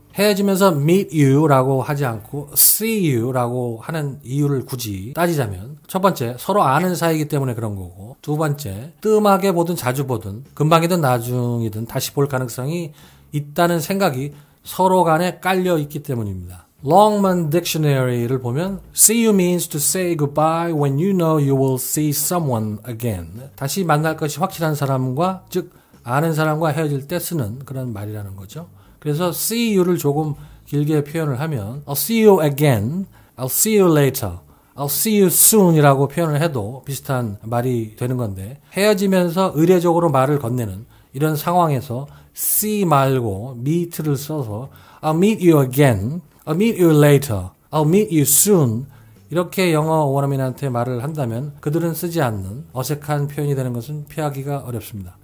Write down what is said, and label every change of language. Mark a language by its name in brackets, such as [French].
[Korean] 헤어지면서 meet you라고 하지 않고 see you라고 하는 이유를 굳이 따지자면 첫 번째 서로 아는 사이이기 때문에 그런 거고 두 번째 뜸하게 보든 자주 보든 금방이든 나중이든 다시 볼 가능성이 있다는 생각이 서로 간에 깔려 있기 때문입니다. [English] Longman Dictionary [Korean] 를 보면 [English] see you means to say goodbye when you know you will see someone again. [Korean] 다시 만날 것이 확실한 사람과 즉 아는 사람과 헤어질 때 쓰는 그런 말이라는 거죠. 그래서 see you를 조금 길게 표현을 하면 [English] I'll see you again, I'll see you later, I'll see you soon [Korean] 이라고 표현을 해도 비슷한 말이 되는 건데 헤어지면서 의례적으로 말을 건네는 이런 상황에서 see 말고 meet를 써서 [English] I'll meet you again, I'll meet you later, I'll meet you soon [Korean] 이렇게 영어 원어민한테 말을 한다면 그들은 쓰지 않는 어색한 표현이 되는 것은 피하기가 어렵습니다.